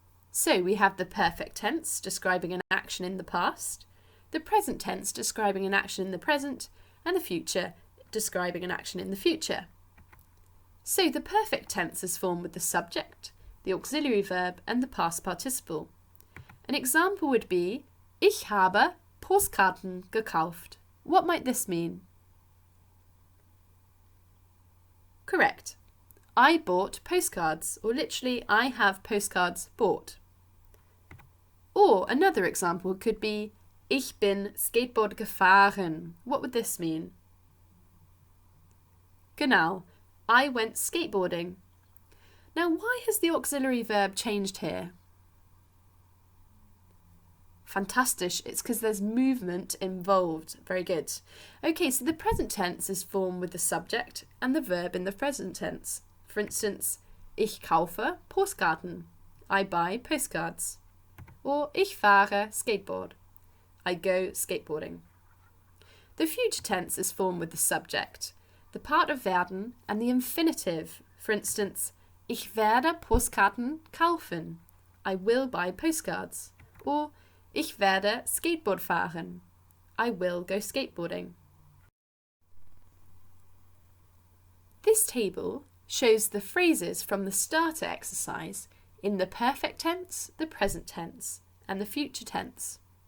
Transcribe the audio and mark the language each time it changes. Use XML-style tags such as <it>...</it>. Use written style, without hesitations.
<en>So we have the perfect tense describing an action in the past, the present tense describing an action in the present, and the future describing an action in the future. So the perfect tense is formed with the subject, the auxiliary verb and the past participle. An example would be,</en> <de>Ich habe Postkarten gekauft.</de> <en>What might this mean? Correct. I bought postcards, or literally, I have postcards bought. Or another example could be,</en> <de>Ich bin Skateboard gefahren.</de> <en>What would this mean?</en> <de>Genau,</de> <en>I went skateboarding. Now, why has the auxiliary verb changed here? Fantastic, it's because there's movement involved. Very good. Okay, so the present tense is formed with the subject and the verb in the present tense. For instance,</en> <de>ich kaufe Postkarten.</de> <en>I buy postcards.</en> <de>Or ich fahre Skateboard.</de> <en>I go skateboarding. The future tense is formed with the subject, the part of werden and the infinitive.</en> <de>For instance, ich werde Postkarten kaufen.</de> <en>I will buy postcards. Or</en> <de>Ich werde Skateboard fahren.</de> <en>I will go skateboarding. This table shows the phrases from the starter exercise in the perfect tense, the present tense, and the future tense.</en>